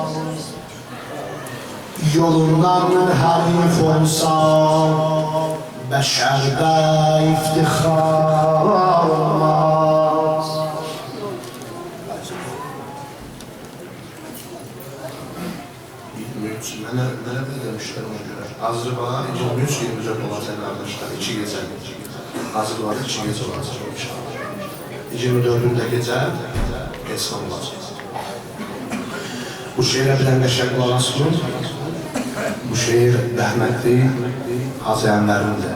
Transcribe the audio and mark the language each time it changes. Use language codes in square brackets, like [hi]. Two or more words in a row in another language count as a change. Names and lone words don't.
[tr] Yolundan harif olsa beşerde iftihar olmaz. Bilmiyorum, hazır var. [az] 23-24 olacaq qardaşlar. 2 gecə. Hazır var, 2 gecə olacaq inşallah. 24-də gecə Esman olacaq. Bu şeirə bilən qəşəng qulaq asılın. Bu şeir rəhmətli Hacı Ənvərindir.